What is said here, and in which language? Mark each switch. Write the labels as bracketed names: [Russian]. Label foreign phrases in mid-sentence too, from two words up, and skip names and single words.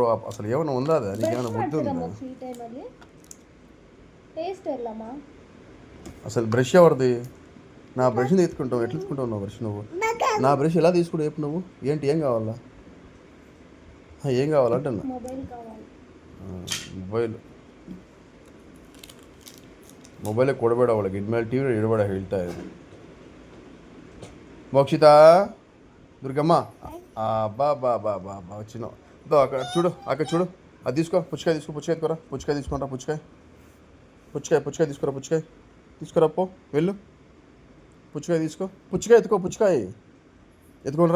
[Telugu] అసలు ఏమైనా ఉందా? అది నీకేమైనా బుద్ధి ఉందా? అసలు బ్రష్ ఎవరిది? నా బ్రష్ని ఎత్తుకుంటావు, ఎట్లా ఎత్తుకుంటావు నా బ్రష్ నువ్వు? నా బ్రష్ ఎలా తీసుకుంటావు చెప్పు నువ్వు? ఏంటి, ఏం కావాలా? ఏం కావాలంటే [Kannada] ಮೊಬೈಲೇ ಕೊಡಬೇಡ ಅವಳಿಗೆ, ಇನ್ಮೇಲೆ ಟಿ ವಿ ಇಡಬೇಡ ಹೇಳ್ತಾ ಇದ್ರು. [Telugu] మోక్షిత, దుర్గమ్మ, బా బా బా బా బా వచ్చినావు. అక్కడ చూడు, అక్కడ చూడు, అది తీసుకో, పుచ్చకాయ తీసుకో, పుచ్చకాయ ఎత్తుకోరా, పుచ్చకాయ తీసుకురా, పుచ్చకాయ పుచ్చకాయ పుచ్చకాయ తీసుకురా, పుచ్చకాయ తీసుకురా, పో వెళ్ళు, పుచ్చకాయ తీసుకో, పుచ్చకాయ ఎత్తుకో, పుచ్చకాయ ఎత్తుకోనరా.